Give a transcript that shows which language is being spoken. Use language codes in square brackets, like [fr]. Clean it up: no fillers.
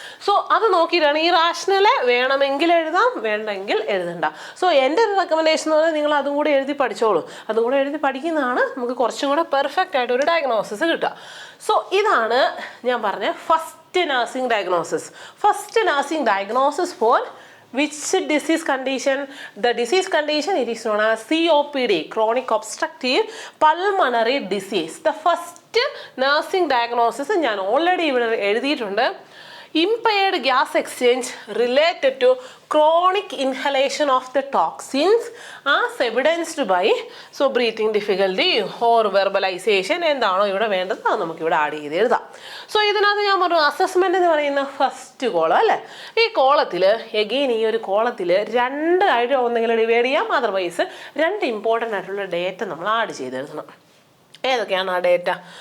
[ml] So അത് നോക്കിയിട്ടാണ് ഈ റാഷണൽ വേണമെങ്കിൽ എഴുതാം, വേണ്ടെങ്കിൽ എഴുതണ്ട. സോ എൻ്റെ ഒരു റെക്കമെൻഡേഷൻ എന്ന് പറഞ്ഞാൽ നിങ്ങൾ അതും കൂടെ എഴുതി പഠിച്ചോളൂ. അതും കൂടെ എഴുതി പഠിക്കുന്നതാണ് നമുക്ക് കുറച്ചും കൂടെ പെർഫെക്റ്റ് ആയിട്ട് ഒരു ഡയഗ്നോസിസ് കിട്ടുക. സോ ഇതാണ് ഞാൻ പറഞ്ഞ first nursing diagnosis. [en] First nursing diagnosis for which disease condition? The disease condition, it is known as COPD, chronic obstructive pulmonary disease. The first nursing diagnosis [ml] ഞാൻ ഓൾറെഡി ഇവിടെ എഴുതിയിട്ടുണ്ട്. [en] Impaired gas exchange related to chronic inhalation of the toxins as evidenced by breathing difficulty or verbalization. [ml] എന്താണോ ഇവിടെ വേണ്ടത് അത് നമുക്ക് ഇവിടെ add ചെയ്ത് എഴുതാം. സോ ഇതിനകത്ത് ഞാൻ പറഞ്ഞു അസസ്മെന്റ് എന്ന് പറയുന്ന ഫസ്റ്റ് കോളം അല്ലേ. ഈ കോളത്തിൽ എഗെയിൻ ഈ ഒരു കോളത്തിൽ 2 ആയിട്ട് ഒന്നെങ്കിലും ഡിവൈഡ് ചെയ്യാം. അതർവൈസ് 2 ഇമ്പോർട്ടൻ്റ് ആയിട്ടുള്ള ഡേറ്റ നമ്മൾ ആഡ് ചെയ്ത് എഴുതണം. ഏതൊക്കെയാണ് ആ ഡേറ്റ?